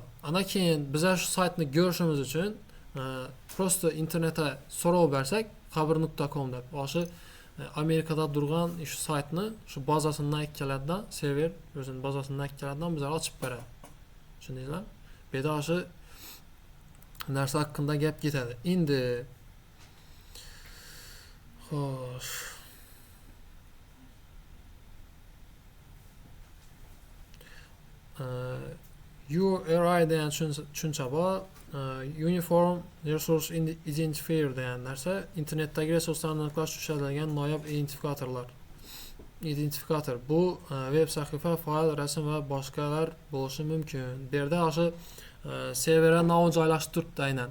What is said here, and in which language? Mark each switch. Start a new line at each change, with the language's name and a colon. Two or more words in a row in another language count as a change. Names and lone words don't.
Uzbek: Ana keyin biza shu saytni ko'rishimiz uchun prosta internetga so'rov bersak, xabar.com deb, o'sha Amerikada turgan shu saytni shu bazasidan ikkiladidan, server o'zining bazasidan ikkiladidan bizga ochib beradi. Tushundingizmi? Bu yerda o'sha narsa haqida gap ketadi. Endi xo'sh,
English: you arrive URI
Uzbek: degan tushuncha bor.
English: Uniform Resource Identifier
Uzbek: degan narsa internetdagi resurslarni aniqlash uchun ishlatiladigan noyob identifikator. Bu web sahifa, fayl, rasm va boshqalar bo'lishi mumkin. Bu yerda o'sha serverga nomi joylashib turibdi aynan.